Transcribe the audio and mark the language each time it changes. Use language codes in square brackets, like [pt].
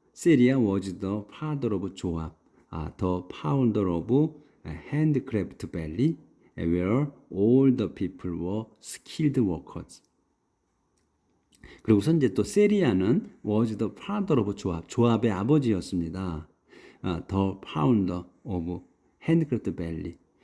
[en] 세리아 was the father of 조압. the founder of handcraft valley where all the people were skilled workers. [ko] 그리고서 이제 또 세리아는 [en] was the father of [ko] 조압. 조압의 아버지였습니다. [en] the founder of handcraft valley.